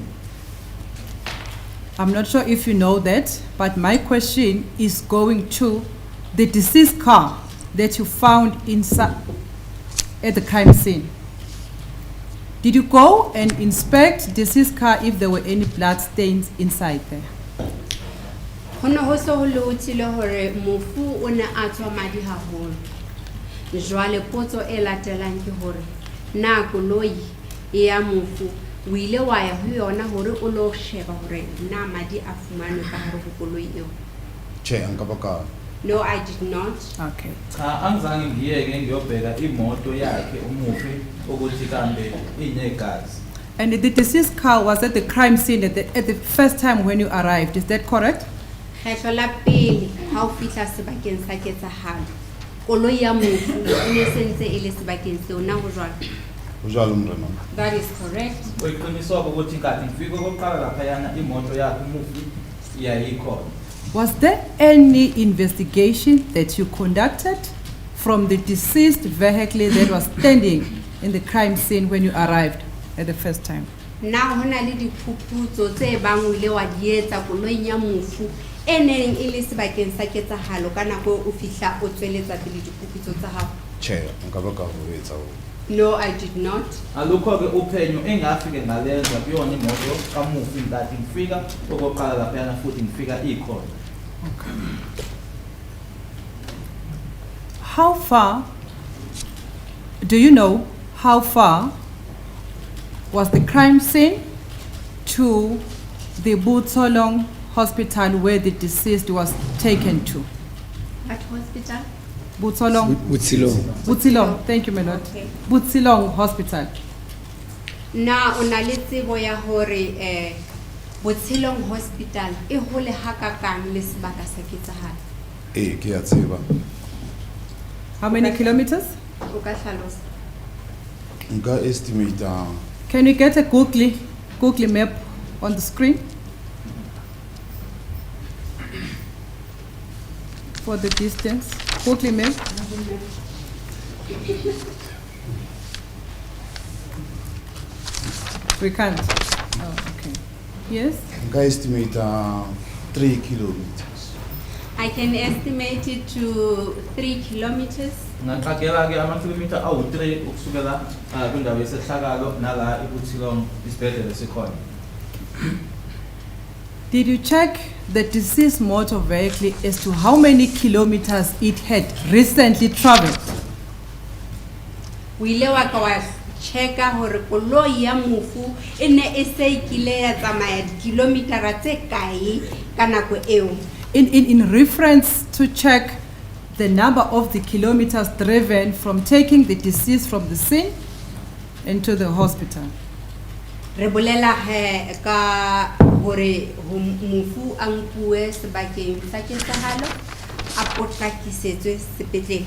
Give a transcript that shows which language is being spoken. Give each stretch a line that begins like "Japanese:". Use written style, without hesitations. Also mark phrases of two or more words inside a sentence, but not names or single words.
English: I'm not sure if you know that, but my question is going to the deceased car that you found inside at the crime scene. Did you go and inspect deceased car if there were any blood stains inside there?
Southern Sotho: Hono ho so ho lotile hore mofu o ne a tswa madi haholo. Jwale potso e latelang ke hore na koloi e ya mofu o ile wa ya ho yona hore o lo sheba hore na madi a fumanwe ka hare ho koloi eo? Chair nka baka.
English: No, I did not. Okay.
Zulu: Cha angizange ngiyeke ngiyobheka imoto yakhe umufi ukuthi kambe inegazi.
English: And the deceased car was at the crime scene at the first time when you arrived, is that correct?
Southern Sotho: Kgetlo la pele ha o fihla sebakeng sa ketsahalo. Koloi ya mofu e ne sentse e le sebakeng seo na ho jwalo. Ho jwalo mrena.
English: That is correct.
Zulu: Oyiqiniswa ukuthi kathi ngifike kokuqala lapha yana imoto yakhe umufi iyayikhona.
English: Was there any investigation that you conducted from the deceased vehicle that was standing in the crime scene when you arrived at the first time?
Southern Sotho: Na hona le diphuputso tse bang o ile wa di etsa koloing ya mofu e neng e le sebakeng sa ketsahalo ka nako o fihla o tsweletsa pele diphuputso tsa hao? Chair nka baka ho etsa ho.
English: No, I did not.
Zulu: Alukho ke uphenyo engafike ngalenza kuyona imoto kamufi ngathi ngifika okoqala lapha yana futhi ngifika ikhona.
English: How far, do you know how far was the crime scene to the Butsolong hospital where the deceased was taken to? What hospital? Butsolong. Butsilong. Butsilong, thank you, my lord. Okay. Butsilong hospital.
Southern Sotho: Na o na le tsebo ya hore Botshilong Hospital e hole hakakang le sebaka sa ketsahalo? ke a tseba.
English: How many kilometers?
Southern Sotho: O ka hlalosa. Nka estimate
English: Can you get a Google map on the screen? For the distance. Google map. We can't. Oh, okay. Yes?
Southern Sotho: nka
English: estimate 3 kilometers. I can estimate it to 3 kilometers.
Zulu: Ngaqagela ke ama-kilometer awu-3 ukusukela kwindawo yesehlakalo nala iButsilong isibhedlela sikhona.
English: Did you check the deceased motor vehicle as to how many kilometers it had recently traveled?
Southern Sotho: O ile wa ka wa checka hore koloi ya mofu e ne e se ikile ya tsamaya dikilometara tse kae ka nako eo?
English: In reference to check the number of the kilometers driven from taking the deceased from the scene into the hospital.
Southern Sotho: Re bolela ka hore mofu a nkuwe sebakeng sa ketsahalo a potlakisetswe sepetlele.